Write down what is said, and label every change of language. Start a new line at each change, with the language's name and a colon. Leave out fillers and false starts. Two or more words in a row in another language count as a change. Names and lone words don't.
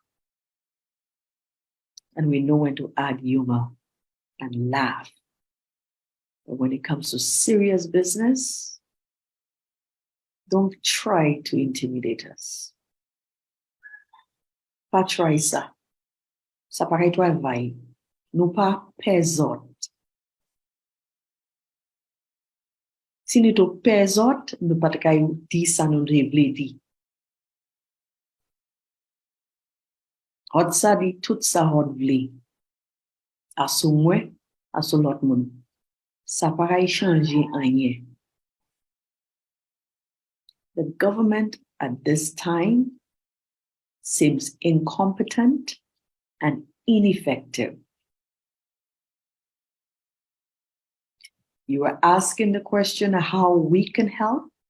English: And we know when to add humor and laugh. But when it comes to serious business, don't try to intimidate us.
Guadeloupean Creole French: Pa try sa. Sa pa kay twa vai. Nou pa pezot. Si nou to pezot, nou pa kay di sa nou devle di. Hot sa di tout sa hot vle. Aso mwe, aso lot moun. Sa pa kay chanje anye.
English: The government at this time seems incompetent and ineffective. You are asking the question of how we can help.